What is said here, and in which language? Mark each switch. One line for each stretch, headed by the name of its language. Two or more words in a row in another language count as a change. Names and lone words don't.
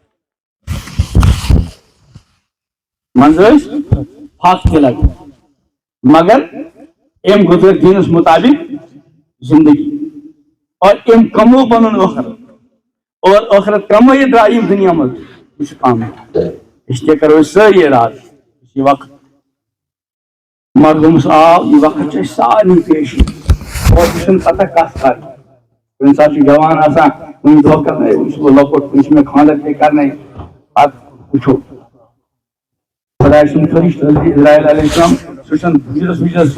Kashmiri: پھاکھ تہِ لگان مگر أمۍ گُزٲر دیٖنس مطابق زندگی اور أمۍ کمو پنُن ٲخرت اور ٲخرت کمٲیِتھ درٛاو یِم دنیا منٛز یہِ چھُ کامیاب
Urdu: اس لیے
Kashmiri: کرو أسۍ سٲری ارادٕ یہِ وقت مرحوٗمس آو یہِ وقت چھُ اَسہِ سارنٕے پیش اور یہِ چھُنہٕ پتہ کتھ کرِ کُنہِ ساتہٕ چھُ جوان آسان کُنہِ دۄہ کرنٲے وۄنۍ چھُس بہٕ لۄکُٹ وۄنۍ چھُ مےٚ خانٛدر پیٚیہِ کرنٲے پتہٕ وٕچھو خۄداے سُنٛد فرشتہٕ جبرائیل علیہ السلام سُہ چھُنہٕ وُجرس وُجرس